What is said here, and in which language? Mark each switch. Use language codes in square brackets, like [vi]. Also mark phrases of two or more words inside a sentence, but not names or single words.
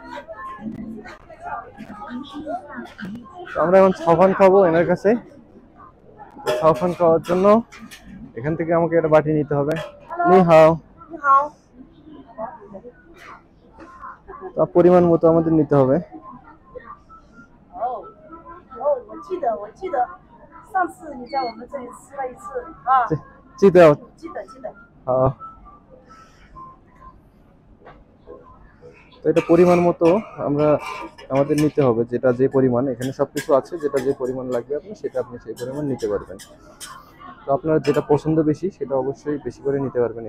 [bn] ছাওফান খাবো এনার কাছে। ছাওফান খাওয়ার জন্য এখান থেকে আমাকে একটা বাটি নিতে হবে। [zh] 你好. 你好， [bn] তো পরিমাণ মতো আমাদের নিতে হবে। [zh] 哦哦，我记得，上次你在我们这里吃了一次啊，记得记得， [bn] হ্যাঁ। তো এটা পরিমাণ মতো আমরা আমাদের নিতে হবে, যেটা যে পরিমাণ, এখানে সবকিছু আছে, যেটা যে পরিমাণ লাগবে আপনি সেটা আপনি সেই পরিমাণ নিতে পারবেন। তো আপনার যেটা পছন্দ বেশি সেটা অবশ্যই বেশি করে নিতে পারবেন।